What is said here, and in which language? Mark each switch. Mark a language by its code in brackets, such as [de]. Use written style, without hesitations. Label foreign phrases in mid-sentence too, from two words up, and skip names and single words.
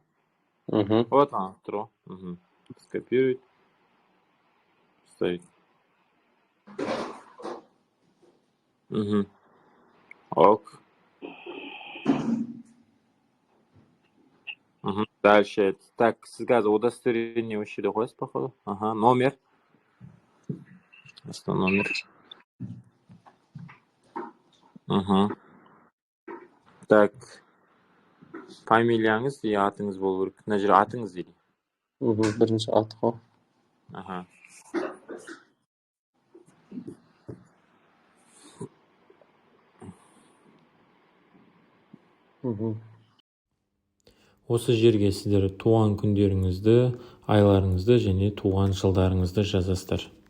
[kk] Вот, тұр ғой. Скопирует. [ru] Ставить. Ок. Дальше. [kk] Так, сіз қазір удостоверение осы жерде қоясыз, походу. [ru] Номер. Что номер? Так. [kk] Фамилияңыз и атыңыз болу керек. Мына жер атыңыз дейді. Бірінші ат қой. Осы жерге сіздер туған күндеріңізді, айларыңызды және туған жылдарыңызды жазасыздар.